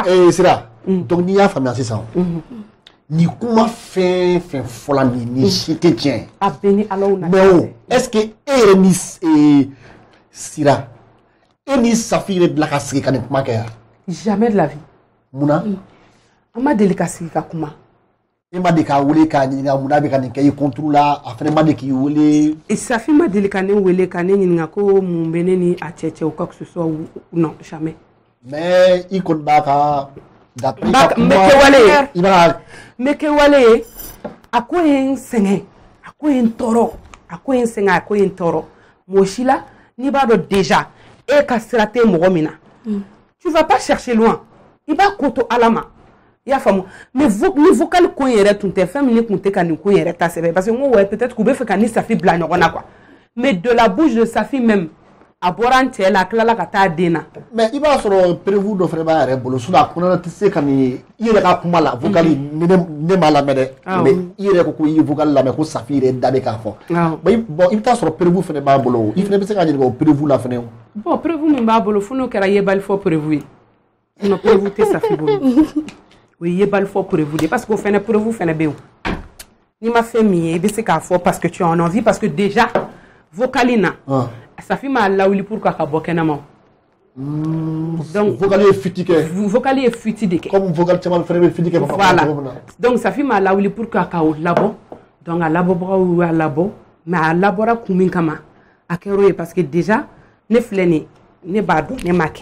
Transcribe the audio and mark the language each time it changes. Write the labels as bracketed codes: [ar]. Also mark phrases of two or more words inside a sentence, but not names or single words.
[bm] sira donc n'i y'a faamuya sisan ni kuma fɛn fɛn fɔla ni si tɛ tiɲɛ a bɛɛ ni Alaw na mais o [fr] est-ce que [bm] e yɛrɛ ni Sira e ni Safi yɛrɛ bila ka sigi ka nin kuma kɛ yan [fr] jamais de la vie [bm] munna an ma deli ka sigi ka kuma e ma de k'a wele k'a ɲininka munna bɛ ka nin kɛ i contre la a fɛnɛ ma de k'i wele Safi ma deli ka ne wele ka ne ɲininka ko mun bɛ ne ni a cɛ [fr] ou quoi que ce soit non jamais [bm] mais i kɔni b'a ka n bɛ kɛ wale ye a ko ye n sɛgɛn a ko ye n tɔɔrɔ a ko in sɛgɛn a ko in tɔɔrɔ mɔgɔ si la n'i b'a dɔn déjà e ka sira tɛ mɔgɔ min na [fr] tu vas pas chercher loin [bm] i b'a ko to Ala ma i y'a faamu mais ni vocal ko in yɛrɛ tun tɛ fɛn min ne tun tɛ ka nin ko in yɛrɛ ta sɛbɛ parce que n ko [fr] ouais peut-être [bm] k'u bɛ fɛ ka ni Safi bila ɲɔgɔn na quoi [fr] mais de la bouche de Safi même [bm] a bɔra n cɛ la a tilala ka taa den na mais i b'a sɔrɔ prévu dɔ fana b'a yɛrɛ bolo sinon a kɔnɔna tɛ se ka nin i yɛrɛ ka kuma la vocal ne m'a lamɛn dɛ mais i yɛrɛ ko i ye vocal lamɛn ko Safi yɛrɛ da bɛ k'a fɔ bon i bɛ taa sɔrɔ prévu fana b'a bolo i fana bɛ se ka ɲininka o prévu la fana bon prévu min b'a bolo fo n'o kɛra yebali fɔ prévu ye sinon prévu tɛ Safi bolo o ye yebali fɔ prévu de [fr] parce que [bm] o fana prévu fana bɛ yen n'i ma fɛn min ye i bɛ se k'a fɔ [fr] parce que tu en as envie parce que déjà [bm] vocal in na Safi m'a lawuli pour k'a ka bɔ kɛnɛma donc vocal ye fiti kɛ vocal ye fiti de kɛ comme vocal caman fana bɛ fiti kɛ voilà donc Safi m'a lawuli pour k'a ka o labɔ donc a labɔbagaw y'a labɔ mais a labɔra kun min kama a kɛra o ye [fr] parce que déjà [bm] ne filɛ nin ne b'a dɔn ne m'a kɛ